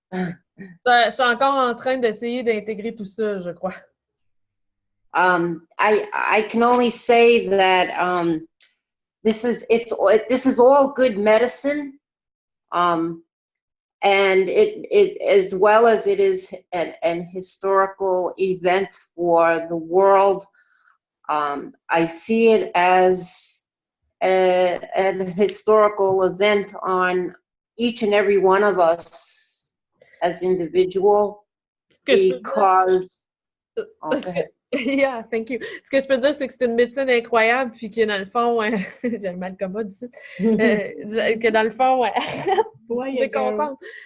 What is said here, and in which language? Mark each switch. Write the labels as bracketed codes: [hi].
[fr] Je suis encore en train d'essayer d'intégrer tout ça, je crois. [en] I can only say that this is all good medicine, and it as well as it is an historical event for the world. I see it as an historical event on each and every one of us as individual, because yeah, thank you. [fr] Ce que je peux dire, c'est que c'est une médecine incroyable, puis que dans le fond, j'ai un mal commode ici, que dans le fond, c'est contente.